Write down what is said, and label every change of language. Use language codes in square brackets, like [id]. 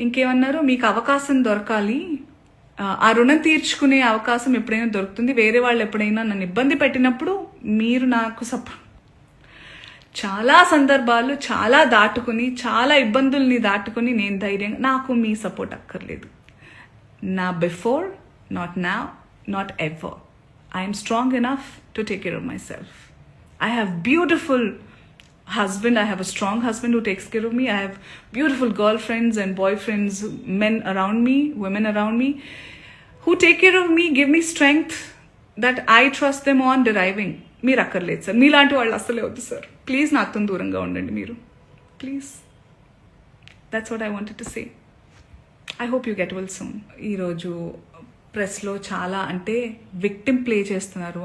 [te] ఇంకేమన్నారు, మీకు అవకాశం దొరకాలి, ఆ రుణం తీర్చుకునే అవకాశం ఎప్పుడైనా దొరుకుతుంది, వేరే వాళ్ళు ఎప్పుడైనా నన్ను ఇబ్బంది పెట్టినప్పుడు మీరు నాకు చాలా సందర్భాలు చాలా దాటుకుని చాలా ఇబ్బందుల్ని దాటుకుని నేను ధైర్యంగా, నాకు మీ సపోర్ట్ అక్కర్లేదు. [en] Not before, not now, not ever. I'm strong enough to take care of myself. I have beautiful husband. I have a strong husband who takes care of me. I have beautiful girlfriends and boyfriends, men around me, women around me, who take care of me, give me strength that I trust them on deriving. [te] మీరు అక్కర్లేదు sir, మీలాంటి వాళ్ళు అస్సలే వద్దు sir. Please నాతో దూరంగా ఉండండి మీరు, please. [en] That's what I wanted to say. I hope you get well soon. [te] ఈరోజు ప్రెస్లో చాలా అంటే విక్టిమ్ ప్లే చేస్తున్నారు.